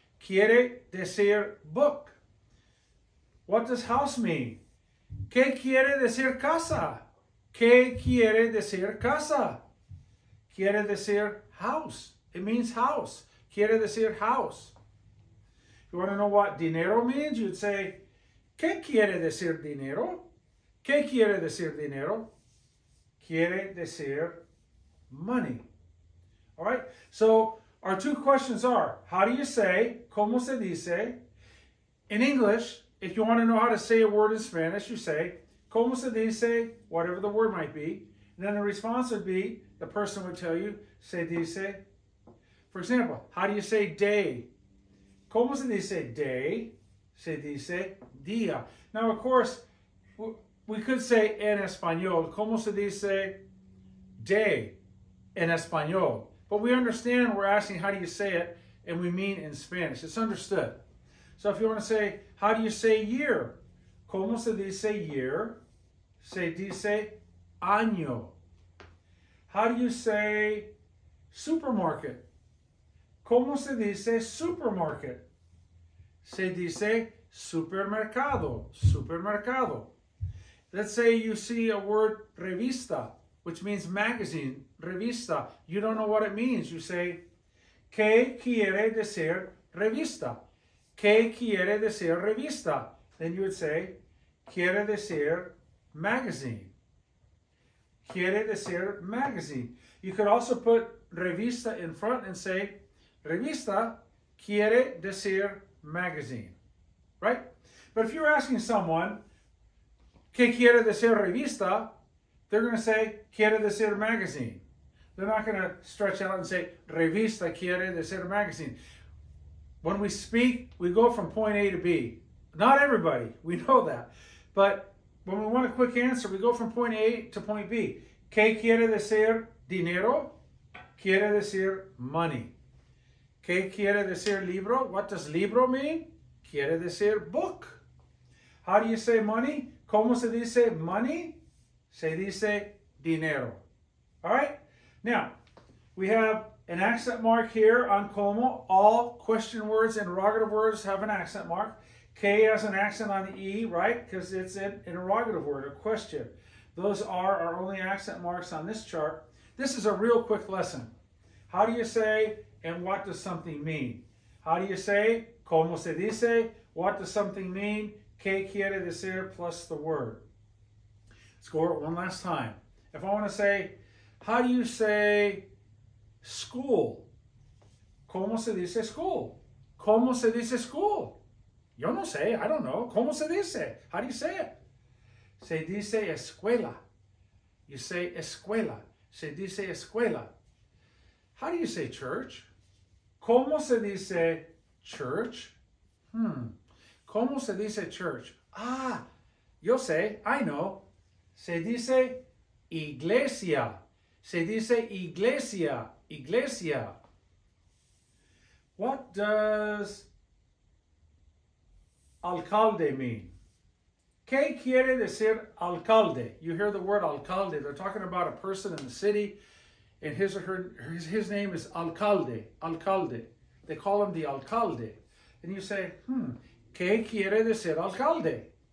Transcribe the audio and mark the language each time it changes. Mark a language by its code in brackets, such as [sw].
[es] Quiere decir [en] book. What does house mean? [es] ¿Qué quiere decir casa? ¿Qué quiere decir casa? Quiere decir [en] house. It means house. [es] Quiere decir [en] house. You want to know what dinero means? You'd say, [es] ¿Qué quiere decir dinero? ¿Qué quiere decir dinero? Quiere decir [en] money. All right? So our two questions are, how do you say, [es] ¿Cómo se dice? [en] In English, if you want to know how to say a word in Spanish, you say, [es] ¿Cómo se dice? [en] Whatever the word might be. And then the response would be, the person would tell you, [es] se dice. [en] For example, how do you say day? [es] ¿Cómo se dice day? Se dice día. [en] Now, of course, we could say [es] en español, ¿Cómo se dice day en español? [en] But we understand we're asking how do you say it, and we mean in Spanish. It's understood. So if you want to say, how do you say year? [es] ¿Cómo se dice [en] year? [es] Se dice año. [en] How do you say supermarket? [es] ¿Cómo se dice supermarket? Se dice supermercado. Supermercado. [en] Let's say you see a word revista, which means magazine, revista. You don't know what it means. You say, [es] ¿Qué quiere decir revista? ¿Qué quiere decir revista? [en] Then you would say, [es] quiere decir [en] magazine. [es] Quiere decir magazine. [en] You could also put revista in front and say, [es] revista quiere decir [en] magazine. Right? But if you're asking someone, [es] ¿Qué quiere decir revista? [en] They're going to say, [es] quiere decir [en] magazine. They're not going to stretch out and say, [es] revista quiere decir [en] magazine. When we speak, we go from point A to B. Not everybody, we know that. But when we want a quick answer, we go from point A to point B. [es] ¿Qué quiere decir dinero? Quiere decir money. ¿Qué quiere decir libro? [en] What does libro mean? [es] Quiere decir [en] book. How do you say money? [es] ¿Cómo se dice money? Se dice dinero. [en] All right? Now, we have an accent mark here on como. All question words, interrogative words have an accent mark. K has an accent on the E, right? Because it's an interrogative word, a question. Those are our only accent marks on this chart. This is a real quick lesson. How do you say, and what does something mean? How do you say, [es] ¿Cómo se dice? [en] What does something mean? [es] ¿Qué quiere decir [en] plus the word? Let's go over it one last time. If I want to say, how do you say school? [es] ¿Cómo se dice school? ¿Cómo se dice school? Yo no sé, [en] I don't know. [es] ¿Cómo se dice? [en] How do you say it? [es] Se dice escuela. [en] You say escuela. [es] Se dice escuela. [en] How do you say church? [es] ¿Cómo se dice church? ¿Cómo se dice church? Yo sé, [en] I know. [es] Se dice iglesia. Se dice iglesia, iglesia. [en] What does alcalde mean? [es] ¿Qué quiere decir alcalde? [en] You hear the word alcalde. They're talking about a person in the city, and his name is alcalde, alcalde. They call him the alcalde. And you say, [es] ¿qué quiere decir alcalde?